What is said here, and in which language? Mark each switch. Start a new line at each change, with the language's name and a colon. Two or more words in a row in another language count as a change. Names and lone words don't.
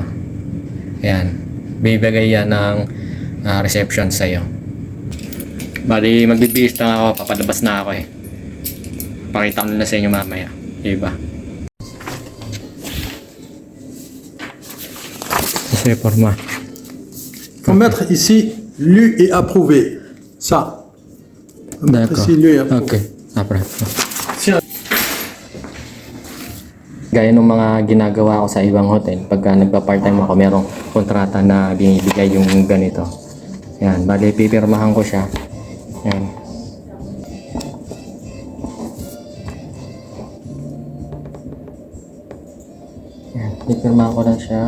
Filipino: Ayan, bibigay yan ng reception sa'yo. Bali, magbibihis lang ako, papalabas na ako Pakita ko na sa inyo mamaya. Diba? Kasi forma.
French: Il faut mettre ici lu et approuvé. Ça. Faut mettre ici lu et approuvé. Okay. Après.
Filipino: Gaya ng mga ginagawa ko sa ibang hotel, pagka nagpa-part-time ako, merong kontrata na binibigay yung ganito. Yan, bali pipirmahan ko siya. Yan. Yan, pipirmahan ko lang siya.